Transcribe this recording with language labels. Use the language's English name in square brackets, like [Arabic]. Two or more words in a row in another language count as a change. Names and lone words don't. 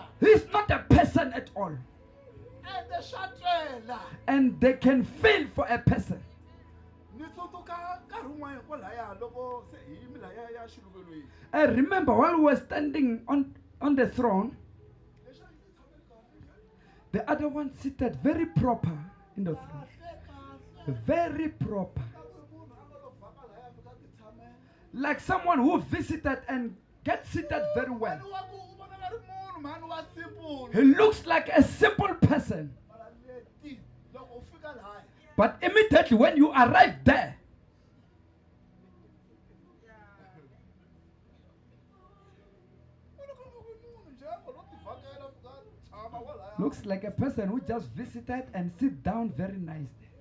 [English] He's not a person at all. [Tsonga] ende swa twela [English] And they can feel for a person. [Tsonga] ni tsundzuka nkarhi wun'wana kwalaya loko se hi yimila ya xiluvelweni [English] I remember while we were standing on the throne, [Tsonga] leswi a ndzi tshameli kahle [English] the other one seated very proper in the throne. [Tsonga] kahle [English] Very proper. [Tsonga] ka ku ri munhu a nga lo vhaka laya fika ti tshamela [English] Like someone who visited and gets seated very well. [Tsonga] wa ku u vona nga ri munhu mhani wa simple [English] He looks like a simple person. [Tsonga] mara leti loko u fika laya [English] But immediately when you arrive there, looks like a person who just visited and sit down very nicely.